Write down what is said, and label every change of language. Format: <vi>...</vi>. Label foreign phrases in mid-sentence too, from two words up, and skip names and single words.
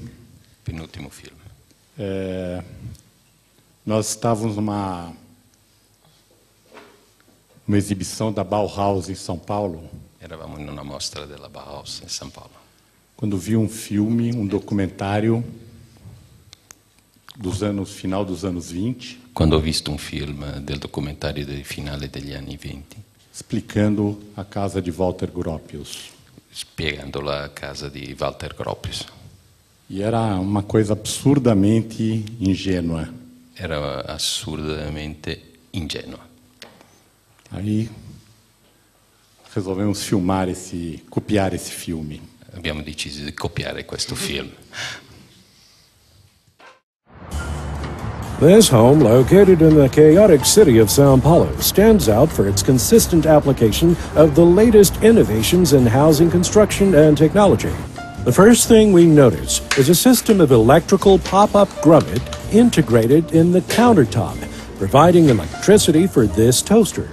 <it>Penultimo film.</it> <pt>Nós estávamos numa exibição da Bauhaus em São Paulo,</pt> <it>Eravamo in una mostra della Bauhaus in San Paolo.</it> <pt>quando vi um filme, um documentário final dos anos 20,</pt> <it>Quando ho visto un film del documentario del finale degli anni 20,</it> <pt>explicando a casa de Walter Gropius.</pt> <it>spiegando la casa di Walter Gropius.</it> <pt>E era uma coisa absurdamente ingênua.</pt> <it>Era assurdamente ingenua.</it> <pt>Aí resolvemos copiar esse filme.</pt> <it>Abbiamo deciso di copiare questo film.</it> <en>This home, located in the chaotic city of São Paulo, stands out for its consistent application of the latest innovations in housing construction and technology. The first thing we notice is a system of electrical pop-up grommet integrated in the countertop, providing electricity for this toaster.</en>